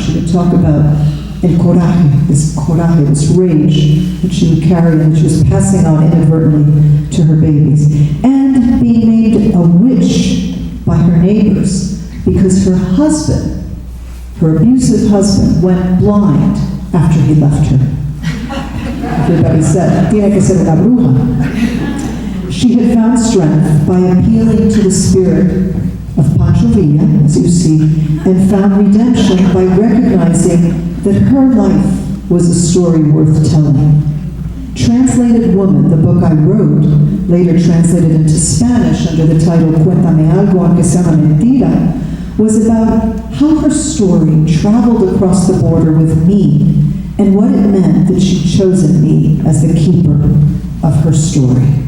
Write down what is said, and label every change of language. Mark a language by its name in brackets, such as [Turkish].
[English] She would talk about el coraje, this rage that she would carry and she was passing on inadvertently to her babies. And being named a witch by her neighbors because her husband, her abusive husband, went blind after he left her. Everybody said, [Spanish] tiene que ser una bruja. [English] She had found strength by appealing to the spirit of Pancho Villa, as you see, and found redemption by recognizing that her life was a story worth telling. Translated Woman, the book I wrote, later translated into Spanish under the title Cuéntame algo aunque sea una mentira, was about how her story traveled across the border with me and what it meant that she'd chosen me as the keeper of her story.